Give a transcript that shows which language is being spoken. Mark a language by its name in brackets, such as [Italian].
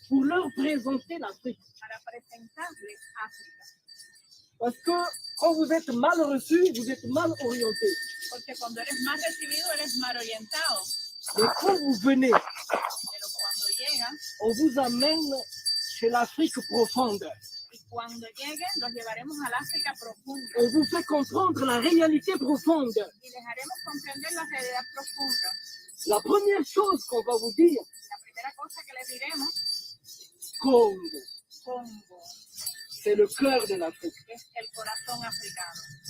[French] pour leur présenter l'Afrique. [Spanish] para presentarles África. [French] Parce que quand vous êtes mal reçu, vous êtes mal orienté. [Spanish] Porque cuando eres mal recibido, eres mal orientado. [French] Mais quand vous venez, [Spanish] Pero cuando llegan, [French] on vous amène chez l'Afrique profonde. [Spanish] y cuando lleguen, los llevaremos al África profunda. [French] On vous fait comprendre la réalité profonde. [Spanish] Y les haremos comprender la realidad profunda. [French] La première chose qu'on va vous dire, [Spanish] La primera cosa que les diremos, [French] Congo, [Spanish] Congo, [French] c'est le cœur de l'Afrique. [Spanish] es el corazón africano.